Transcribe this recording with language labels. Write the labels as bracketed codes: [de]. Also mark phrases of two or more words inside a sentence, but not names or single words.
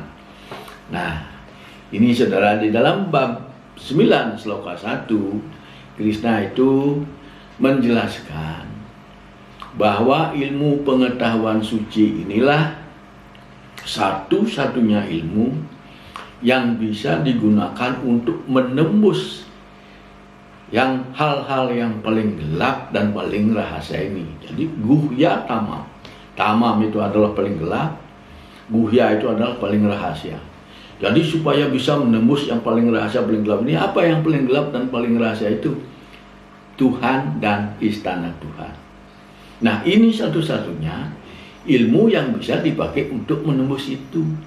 [id] Nah, ini saudara, di dalam bab 9 sloka 1, Krishna itu menjelaskan bahwa ilmu pengetahuan suci inilah satu-satunya ilmu yang bisa digunakan untuk menembus yang hal-hal yang paling gelap dan paling rahasia ini. [sa] Jadi guhya tamam. [id] Tamam itu adalah paling gelap, guhya itu adalah paling rahasia. Jadi supaya bisa menembus yang paling rahasia, paling gelap ini, apa yang paling gelap dan paling rahasia itu? Tuhan dan istana Tuhan. Nah, ini satu-satunya ilmu yang bisa dipakai untuk menembus itu.